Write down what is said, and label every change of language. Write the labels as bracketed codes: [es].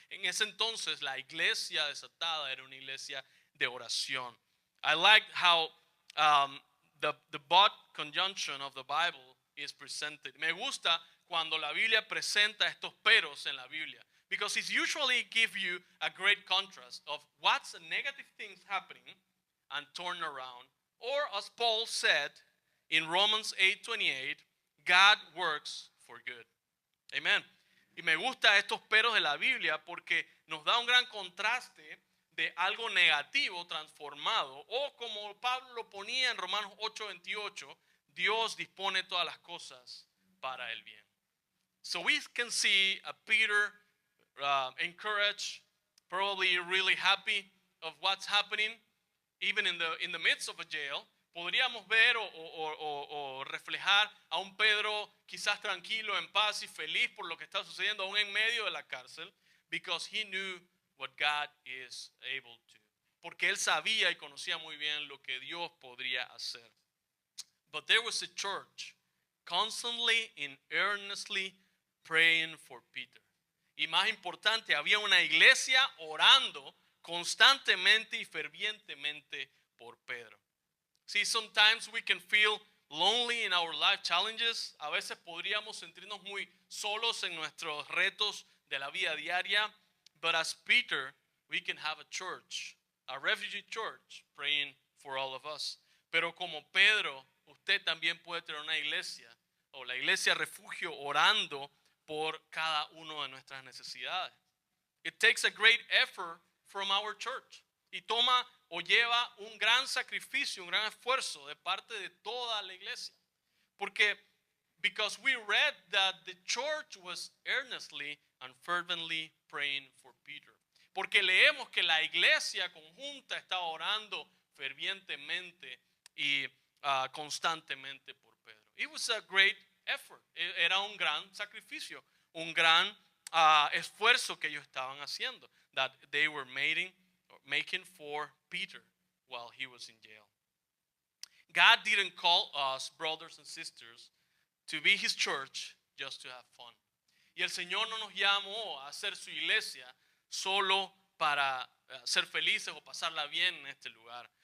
[es] En ese entonces, la iglesia desatada era una iglesia de oración. [en] I like how the but conjunction of the Bible is presented. [es] Me gusta cuando la Biblia [en] presenta estos peros en la Biblia, because it usually gives you a great contrast of what's the negative things happening and turn around. Or as Paul said in Romans 8:28, God works for good. Amen. [es] Y me gusta estos peros de la Biblia porque nos da un gran contraste de algo negativo transformado, o como Pablo lo ponía en Romanos 8:28, Dios dispone todas las cosas para el bien. [en] So we can see a Peter encouraged, probably really happy of what's happening, even in the midst of a jail. [es] Podríamos ver o reflejar a un Pedro quizás tranquilo, en paz y feliz por lo que está sucediendo aún en medio de la cárcel, [en] because he knew what God is able to. [es] Porque él sabía y conocía muy bien lo que Dios podría hacer. [en] But there was a church constantly and earnestly praying for Peter. [es] Y más importante, había una iglesia orando constantemente y fervientemente por Pedro. [en] See, sometimes we can feel lonely in our life challenges. [es] A veces podríamos sentirnos muy solos en nuestros retos de la vida diaria. [en] But as Peter, we can have a church, a refugee church, praying for all of us. [es] Pero como Pedro, usted también puede tener una iglesia o la iglesia refugio orando por cada uno de nuestras necesidades. [en] It takes a great effort from our church. [es] Y toma o lleva un gran sacrificio, un gran esfuerzo de parte de toda la iglesia. [en] Because we read that the church was earnestly and fervently praying for Peter. [es] Porque leemos que la iglesia conjunta estaba orando fervientemente y constantemente por Pedro. [en] It was a great effort. [es] Era un gran sacrificio, un gran esfuerzo que ellos estaban haciendo, [en] that they were making for Peter while he was in jail. God didn't call us, brothers and sisters, to be his church just to have fun. [es] Y el Señor no nos llamó a hacer su iglesia solo para ser felices o pasarla bien en este lugar.